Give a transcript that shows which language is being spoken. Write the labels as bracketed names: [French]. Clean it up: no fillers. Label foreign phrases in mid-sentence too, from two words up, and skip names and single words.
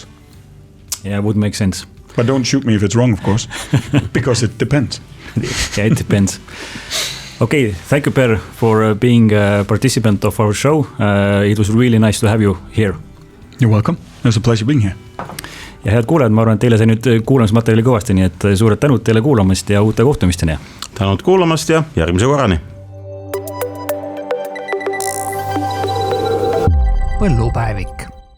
[English] Yeah, it would make sense. But don't shoot me if it's wrong, of course, because it depends. Yeah, it depends. Okay, thank you, Per, for being a participant of our show. It was really nice to have you here. You're welcome. It was a pleasure being here. [Estonian] Ja head kuulajad, ma arvan, et teile sai nüüd kuulamismaterjali kõvasti, nii et suured tänud teile kuulamast ja uute kohtumisteni. Tänud kuulamast ja järgmise korrani. Põllupäevik.